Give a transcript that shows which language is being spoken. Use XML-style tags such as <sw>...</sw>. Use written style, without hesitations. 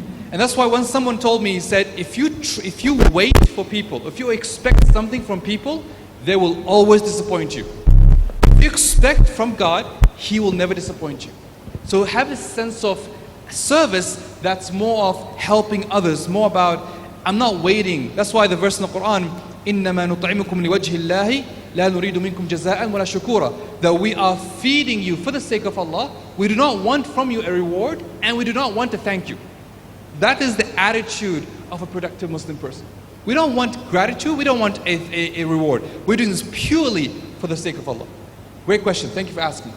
<en>And that's why when someone told me, he said, if you wait for people, if you expect something from people, they will always disappoint you. If you expect from God, He will never disappoint you. So have a sense of service that's more of helping others, more about, I'm not waiting. That's why the verse in the Quran,</en> <ar>إِنَّمَا نُطْعِمُكُمْ لِوَجْهِ اللَّهِ لَا نُرِيدُ مِنْكُمْ جَزَاءً وَلَا شُكُورًا.</ar> <en>That we are feeding you for the sake of Allah. We do not want from you a reward, and we do not want to thank you. That is the attitude of a productive Muslim person. We don't want gratitude, we don't want a reward. We're doing this purely for the sake of Allah. Great question, thank you for asking.</en>